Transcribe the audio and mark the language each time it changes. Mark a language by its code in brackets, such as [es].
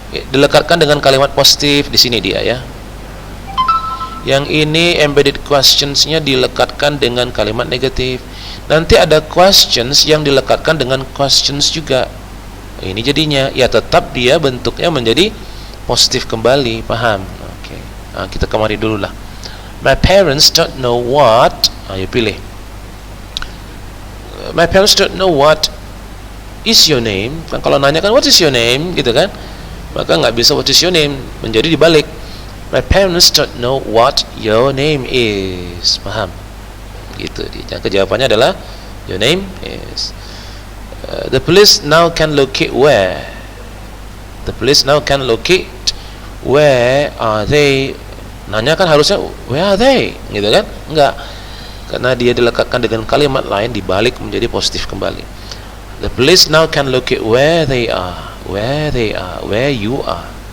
[id] Dilekatkan dengan kalimat positif di sini dia ya. Yang ini embedded questionsnya dilekatkan dengan kalimat negatif. Nanti ada questions yang dilekatkan dengan questions juga. Ini jadinya ya tetap dia bentuknya menjadi positif kembali, paham? Oke. Nah, kita kemari dulu lah. [en] My parents don't know what. [id] Ayo pilih. [en] My parents don't know what is your name. [id] Kan kalau nanya kan [en] what is your name [id] gitu kan, maka nggak bisa [en] what is your name, [id] menjadi dibalik. [en] My parents don't know what your name is. [id] Paham? Gitu. Jawabannya adalah [en] your name is. The police now can locate where. The police now can locate where are they. [id] Nanya kan harusnya [en] where are they, [id] gitu kan? Enggak. Karena dia dilekatkan dengan kalimat lain, dibalik menjadi positif kembali. [en] The police now can locate where they are. Where they are, where you are.